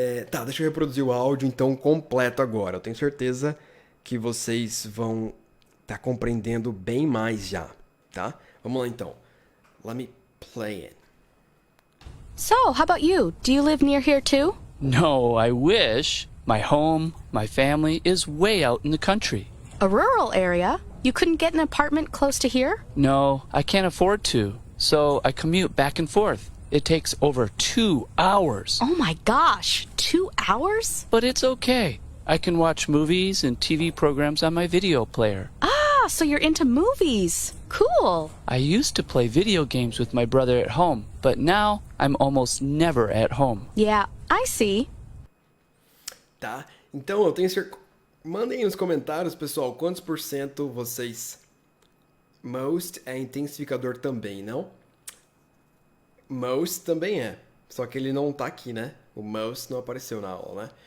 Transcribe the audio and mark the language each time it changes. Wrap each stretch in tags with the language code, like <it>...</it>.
<pt>Tá, deixa eu reproduzir o áudio então completo agora. Eu tenho certeza que vocês vão estar compreendendo bem mais já, tá? Vamos lá então.</pt> <en>Let me play it. So, how about you? Do you live near here too? No, I wish. My home, my family is way out in the country. A rural area? You couldn't get an apartment close to here? No, I can't afford to, so I commute back and forth. It takes over 2 hours. Oh my gosh, 2 hours? But it's okay. I can watch movies and TV programs on my video player. Ah, so you're into movies. Cool. I used to play video games with my brother at home, but now I'm almost never at home. Yeah, I see.</en> <pt>Tá? Então, eu tenho certeza. Mandem nos comentários, pessoal, quantos por cento vocês. Most é intensificador também, não? Most também é. Só que ele não tá aqui, né? O most não apareceu na aula, né?</pt>